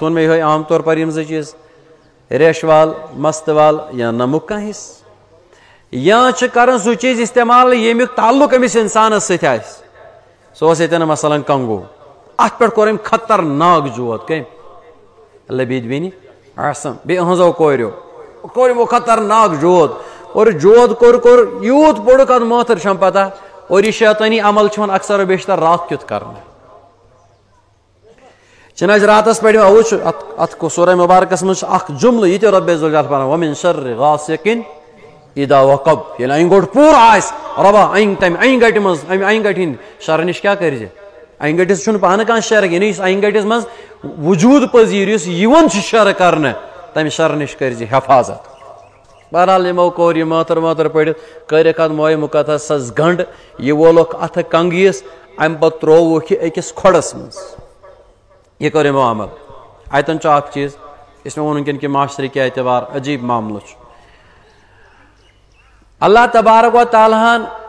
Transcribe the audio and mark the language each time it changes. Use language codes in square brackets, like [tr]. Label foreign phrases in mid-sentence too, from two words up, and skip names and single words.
[ks] ووٚن مےٚ یِہوے عام طور پر یِم زٕ چیٖز ریشہٕ وال مستہٕ وال یا نمُک کانٛہہ حصہٕ یا چھِ کران سُہ چیٖز استعمال ییٚمیُک تعلُق أمِس انسانس سۭتۍ آسہِ سُہ اوس ییٚتٮ۪ن مثلاً کنگوٗ اتھ پٮ۪ٹھ کوٚر أمۍ خطرناک جود کٔمۍ لبیٖد بِنِ عاصم بیٚیہِ إہنٛزو کوریو کوٚر یِمو خطرناک جود اور جود کوٚر یوٗت پوٚرُکھ اتھ مٲتھٕر چھم پتہ اور یہِ شیطٲنی عمل چھُ وۄنۍ اکثر و بیشتر راتھ کیُتھ کرنہٕ چناچ راتس پٮ۪ٹھ اوٕ چھُ اتھ سورہ مُبارکس منٛز چھُ اکھ جملہٕ یہِ تہِ رۄبِ ذوالجلال پران [ar] ومن شر غاسقٍ اذا وقب [ks] ییٚلہِ انہِ گوٚٹ پوٗرٕ آسہِ رۄبا انہِ تمہِ انہِ گٹہِ منٛز امہِ انہِ گٹہِ ہٕنٛدِ شرٕ نِش کیٛاہ کٔرزِ انہِ گٹِس چھُنہٕ پانہٕ کانٛہہ شر یعنی یُس انہِ گٹِس منٛز وجوٗد پذیٖر یُس یِوان چھُ شر کرنہٕ تمہِ شرٕ نِش کٔرزِ حفاظت بہرحال یِمو کوٚر یہِ مٲتھٕر پٔڑِتھ کٔرِکھ اتھ موے مُقدسس گنٛڈ یہِ وولُکھ اتھٕ کنگیٖس امہِ پتہٕ ترووُکھ یہِ أکِس کھۄڈس منٛز یہِ کوٚر یِمو عمل اتٮ۪ن چھُ اکھ چیٖز یُس مےٚ ووٚن وٕنکیٚن کہِ معاشرٕکہِ اعتبار عجیٖب معاملہٕ چھُ اللہ تبارک و تعالیٰ ہن